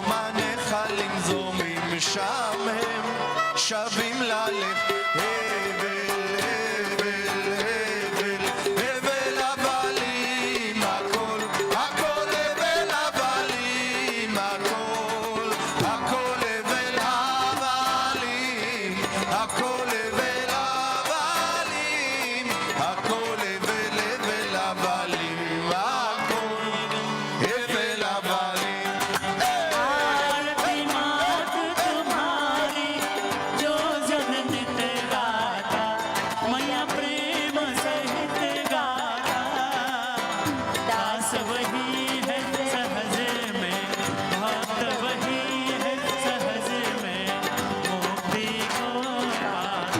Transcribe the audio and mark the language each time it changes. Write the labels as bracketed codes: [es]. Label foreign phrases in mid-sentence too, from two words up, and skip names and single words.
[he] הנחלים זורמים שם הם שבים ללכת הבל הבל הבל הבל הבלים הכל הכל הבל הבלים הכל הכל הבל הבלים הכל הבל הבלים הכל הבל הבל הבלים הכל הבל הבלים [hi] आरती मात तुम्हारी जो जन नित गाता मैया प्रेम सहित गाता दास वही है सहज में भक्त वही है सहज में मुक्ति को पाता